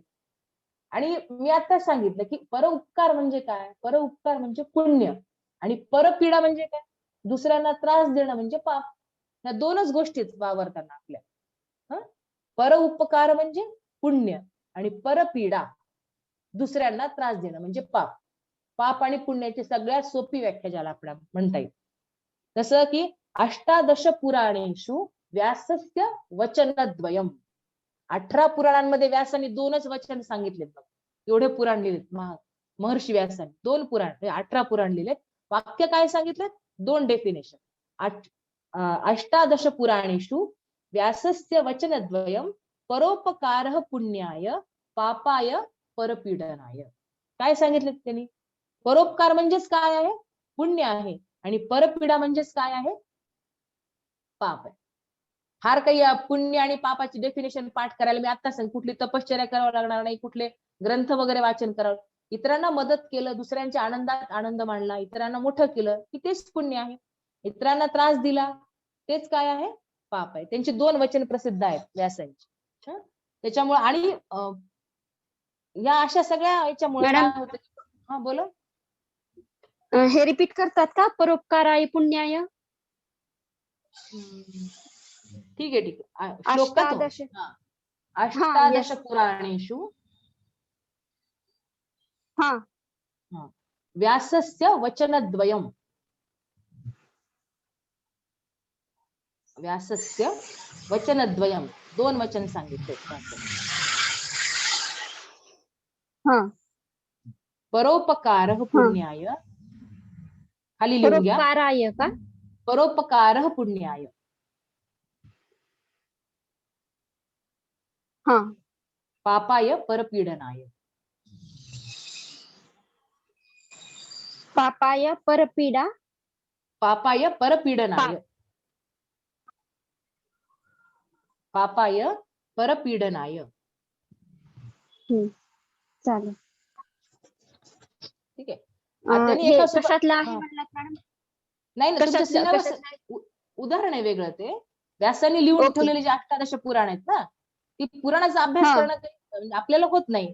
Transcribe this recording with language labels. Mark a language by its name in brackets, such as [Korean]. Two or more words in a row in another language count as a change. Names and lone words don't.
[Marathi] आणि मी आता सांगितलं की परोपकार म्हणजे काय, परोपकार म्हणजे पुण्य आणि परपीडा म्हणजे काय, दुसऱ्यांना त्रास देणं म्हणजे पाप. या दोनच गोष्टीच वावरताना आपल्या परोपकार म्हणजे पुण्य आणि परपीडा दुसऱ्यांना त्रास देणं म्हणजे पाप. पाप आणि पुण्याची सगळ्यात सोपी व्याख्या ज्याला आपण म्हणता येईल. [Sanskrit] जसं की अष्टादश पुराणेषु व्यासस्य वचनद्वयम्. [Marathi] 18 पुराणांमध्ये व्यासाने 2च वचन सांगितलेत बघ. एवढे पुराण लिहिलेत महर्षी व्यासाने, 2 पुराण 18 पुराण लिहिलेत. वाक्य काय सांगितलं, 2 डेफिनेशन. [Sanskrit] अष्टादश पुराणेषु व्यासस्य वचनद्वयम् परोपकारः पुण्याय पापाय परपीडनाय. [Marathi] काय सांगितलं त्यांनी, परोपकार म्हणजेच काय आहे, पुण्य आहे आणि परपीडा म्हणजेच काय आहे, पाप आहे. फार काही पुण्य आणि पापाची डेफिनेशन पाठ करायला मी आता सांग, कुठली तपश्चर्या करावं लागणार नाही, कुठले ग्रंथ वगैरे वाचन करावं. इतरांना मदत केलं, दुसऱ्यांच्या आनंदात आनंद मानला, इतरांना मोठं केलं की तेच पुण्य आहे. इतरांना त्रास दिला तेच काय आहे, पाप आहे. त्यांची 2 वचन प्रसिद्ध आहेत व्यासांची. त्याच्यामुळे आणि या अशा सगळ्या याच्यामुळे काय होतं. हा बोला, हे रिपीट करतात का, [Sanskrit] परोपकाराय पुण्याय. [Marathi] ठीक आहे ठीक आहे. [Sanskrit] श्लोक अष्टादश पुराणेषु व्यासस्य वचनद्वयम्. व्यासस्य वचनद्वयम्, [Marathi] 2 वचन सांगितले. [Sanskrit] परोपकारः पुण्याय, [Marathi] खाली लिहून घ्या, परोपकाराय का, [Sanskrit] परोपकारः पुण्याय. पापाय परपीडनाय. पापाय परपीडा. पापाय परपीडनाय. पापाय परपीडनाय. [Marathi] चालेल. ठीक आहे. त्यांनी हे एका कशातलं आहे म्हणलात मॅडम? नाही ना, तुमच्या सिलेबस कशातलं? उदाहरण आहे वेगळं ते. व्यासांनी लिहून ओके. ठेवलेले जे 18 पुराण आहेत ना, ती पुराणाचा अभ्यास करणं काही आपल्याला होत नाही.